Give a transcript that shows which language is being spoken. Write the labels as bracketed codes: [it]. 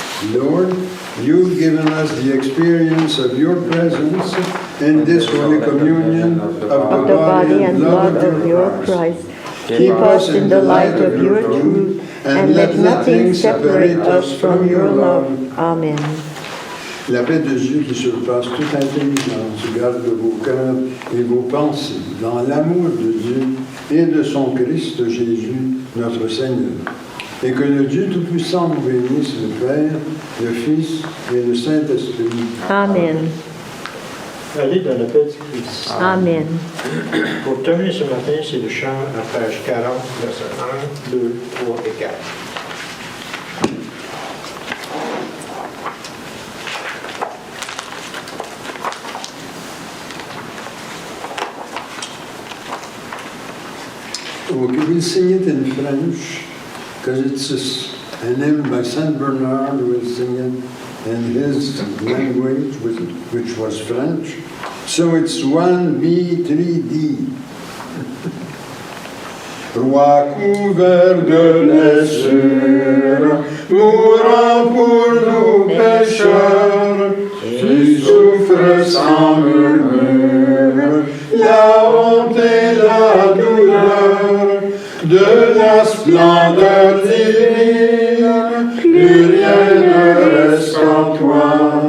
[en] Lord, you've given us the experience of your presence in this Holy Communion of the Of the body and blood of your Christ. Keep us in the light of your truth, and let nothing separate us from your love. Amen. [fr] La paix de Dieu qui surpasse toute intelligence garde vos cœurs et vos pensées dans l'amour de Dieu et de son Christ Jésus, notre Seigneur. Et que le Dieu Tout-Puissant vous bénisse, le Père, le Fils et le Saint-Esprit. Amen. Allez dans la paix du Christ. Amen. Pour terminer ce matin, c'est le chant à page 40, versets 1, 2, 3 et 4. [en] Okay, we'll sing it in French, because it's an hymn by Saint Bernard. We'll sing it in his language, which was French. So it's 1B, 3D. [fr] Roi couvert de blessures, mourant pour nous pécheurs, tu souffres sans murmure, la honte et la douleur de la splendeur divine, plus rien ne reste en toi.